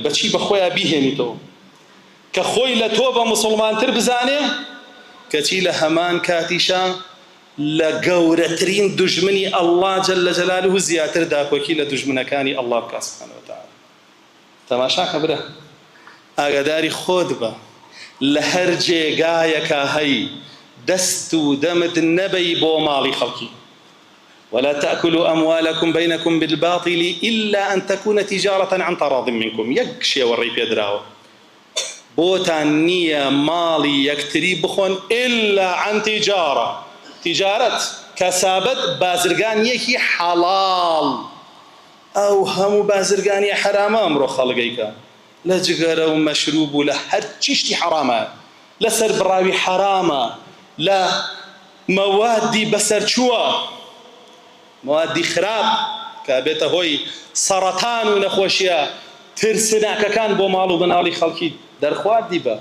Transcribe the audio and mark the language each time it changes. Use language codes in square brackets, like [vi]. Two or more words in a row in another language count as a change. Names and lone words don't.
[ckb] بەچی بە خۆیان بیهێنیتەوە کە خۆی لە تۆ بە مسڵمانتر بزانێ، کەچی لە هەمان کاتیشە لە گەورەترین دوژمنی ئەڵڵا [ar] جەل جەلالوهو [ckb] زیاتر داکۆکی لە دوژمنەکانی ئەڵڵا بکات [ar] سوبحانە وتەعالا. [ckb] تەماشاکە برە، ئاگاداری خۆت بە، لە هەر جێگایەکە هەی دەست و دەمت نەبەی بۆ ماڵی خەڵکی. [ar] ولا تأكلوا أموالكم بينكم بالباطل إلا أن تكون تجارة عن تراض منكم. [ckb] يك شێوەڕێی پێدراوە، بۆتان نییە ماڵی یەکتری بخۆن [ar] إلا عن تجارة. [ckb] تجارەت کەسابەت بازرگانیەکی حەڵاڵ. ئەو هەموو بازرگانی حرامە ئەمڕۆ خەڵگەیکە، لە جگەرە و مەشروب و لە هەر چیشتی حرامە، لە سەربڕاوی حرامە، لە مەوادی بەسەرچووە، مەوادی خراپ کە بێتە هۆی سەرەتان و نەخۆشیە ترسناکەکان بۆ ماڵ و بناڵی خەڵکی دەرخواردی بە.